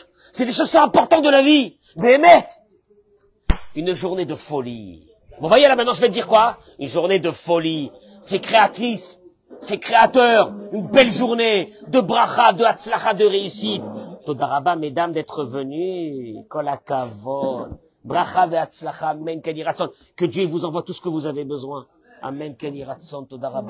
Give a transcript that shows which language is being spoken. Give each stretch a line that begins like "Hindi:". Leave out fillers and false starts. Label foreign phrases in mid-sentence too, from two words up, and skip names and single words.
French: C'est des choses importantes de la vie. Mais une journée de folie. Vous voyez là maintenant, je vais te dire quoi? Une journée de folie. C'est créatrice. C'est créateur. Une belle journée de bracha, de hatzlacha, de réussite. Todaraba, mesdames, d'être venues.
Hebrew: Kol hakavod. Bracha ve hatzlacha. Amen.
French: Que Dieu vous envoie tout ce que vous avez besoin.
Hebrew: Amen. Ken Yiratzon. Todaraba.